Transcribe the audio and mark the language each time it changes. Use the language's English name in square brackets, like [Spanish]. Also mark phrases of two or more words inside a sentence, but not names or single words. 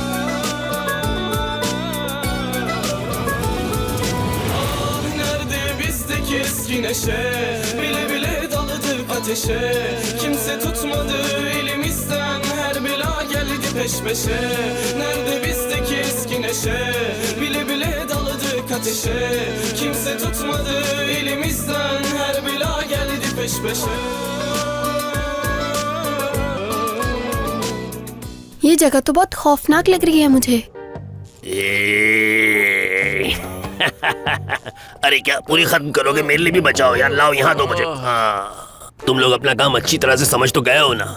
[Turkish] Ah nerede bizdeki eski neşe, bile bile daladık ateşe. Kimse tutmadı elimizden, her bela geldi peş peşe. Nerede bizdeki eski neşe, bile bile daladık ateşe. Kimse tutmadı elimizden, her bela geldi peş peşe. [Hindi] ये जगह तो बहुत खौफनाक लग रही है मुझे। अरे क्या पूरी खत्म करोगे? मेरे लिए भी बचाओ यार, लाओ यहाँ दो मुझे। हाँ, तुम लोग अपना काम अच्छी तरह से समझ तो गए हो ना?